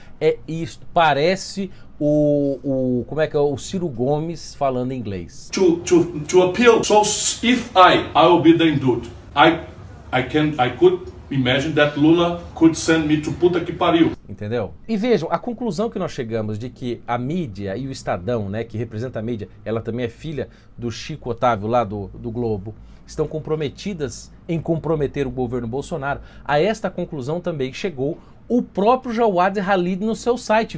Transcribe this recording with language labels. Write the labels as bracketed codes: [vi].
[pt] É isto, parece como é que é o Ciro Gomes falando em inglês. [en] To appeal. So if I will be the indult. I could imagine that Lula could send me to [pt] puta que pariu. Entendeu? E vejam, a conclusão que nós chegamos de que a mídia e o Estadão, né, que representa a mídia, ela também é filha do Chico Otávio lá do Globo, estão comprometidas em comprometer o governo Bolsonaro. A esta conclusão também chegou o próprio Jawad Khalid no seu site.